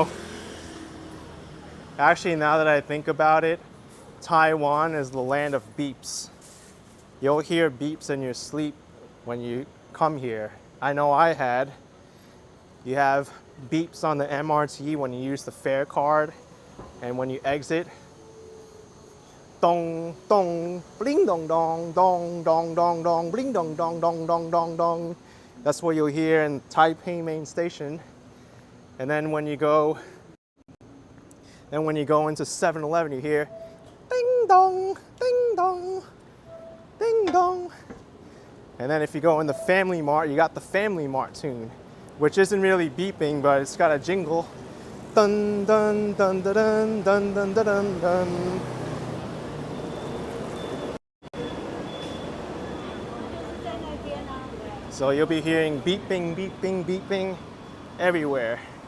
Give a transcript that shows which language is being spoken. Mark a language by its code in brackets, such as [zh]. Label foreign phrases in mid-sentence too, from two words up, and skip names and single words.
[en] Actually, now that I think about it, Taiwan is the land of beeps. You'll hear beeps in your sleep when you come here. I know I had. You have beeps on the MRT when you use the fare card, and when you exit, dong dong, bling dong dong, dong dong dong dong, bling dong dong dong dong dong dong. That's what you'll hear in Taipei main station. And then when you go into 7-Eleven, you hear ding dong, ding dong, ding dong. And then if you go in the Family Mart, you got the Family Mart tune, which isn't really beeping, but it's got a jingle. Dun dun dun dun dun dun dun dun dun dun. So you'll be hearing beeping, beeping, beeping everywhere.